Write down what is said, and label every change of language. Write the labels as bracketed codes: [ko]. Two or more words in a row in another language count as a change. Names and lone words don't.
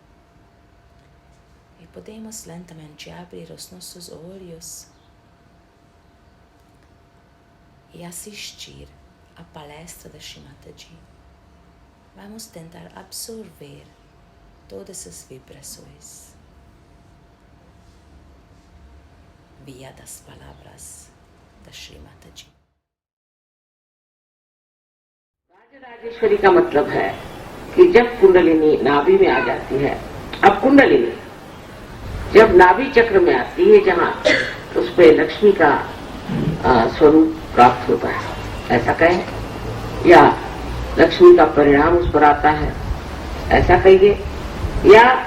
[pt] e podemos lentamente abrir os nossos olhos e assistir à palestra da Shrimataji. Vamos tentar absorver todas as vibrações via das palavras da Shrimataji. [hi] राजराजेश्वरी का मतलब है कि जब कुंडलिनी नाभि में आ जाती है, अब कुंडलिनी जब नाभि चक्र में आती है जहाँ, उस पे लक्ष्मी का स्वरूप प्राप्त होता है, ऐसा कहें, या लक्ष्मी का परिणाम उस पर आता है, ऐसा कहिए, या